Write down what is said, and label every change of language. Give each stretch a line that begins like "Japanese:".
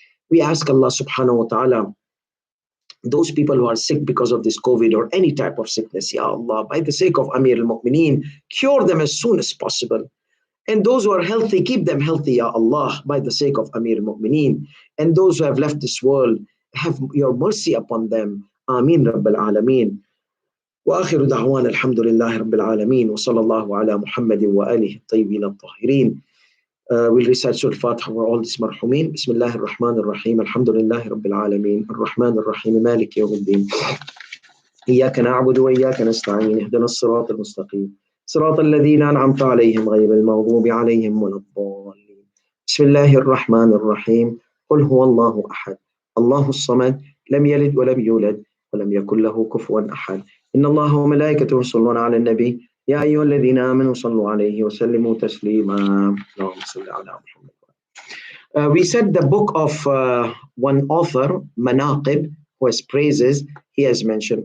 English: We ask Allah subhanahu wa ta'ala, those people who are sick because of this COVID or any type of sickness, Ya Allah, by the sake of Amir al-Mu'mineen, cure them as soon as possible. And those who are healthy, keep them healthy, Ya Allah, by the sake of Amir al-Mu'mineen. And those who have left this world, have your mercy upon them.
Arabic: Ameen Rabbil Alameen. وآخر دعوانا الحمد لله رب العالمين وصلى الله على محمد وآله الطيبين الطاهرين.
English: We'll recite Surah Al-Fatiha for all these marhumin.
Arabic: Bismillah ar-Rahman ar-Rahim. Alhamdulillah Rabbil Alameen. Ar-Rahman ar-Rahim. Malik yawmiddin. إياك نعبد وإياك نستعين. اهدنا الصراط المستقيم. صراط الذين أنعمت عليهم غير المغضوب عليهم ولا الضالين. بسم الله الرحمن الرحيم. قل هو الله أحد الله الصمد لم يلد ولم يولد ولم يكن له كفوا أحد. إن الله وملائكته يصلون على النبي يا أيها الذين آمنوا صلوا عليه وسلموا تسليما. اللهم صل على محمد.
English: We said the book of one author, Manaqib, who has praises, he has mentioned.